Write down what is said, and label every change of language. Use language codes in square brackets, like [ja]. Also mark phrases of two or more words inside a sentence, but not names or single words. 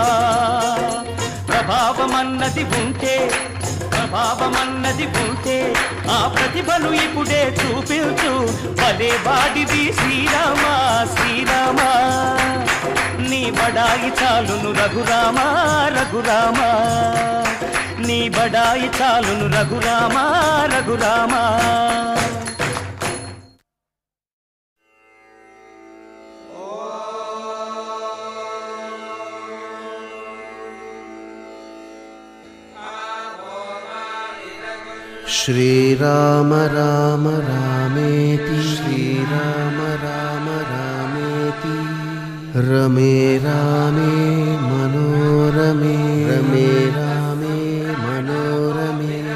[te] ప్రభావమన్నది ఉంటే ఆ ప్రతిభను ఇప్పుడే చూపించు భలేవాడివి శ్రీరామ శ్రీరామ నీ బడాయి చాలును రఘురామ రఘురామ నీ బడాయి చాలును రఘురామ రఘురామ [sa] श्रीराम राम रामेति श्रीराम राम रामेति रमे रामे मनोरमे रमे रामे मनोरमे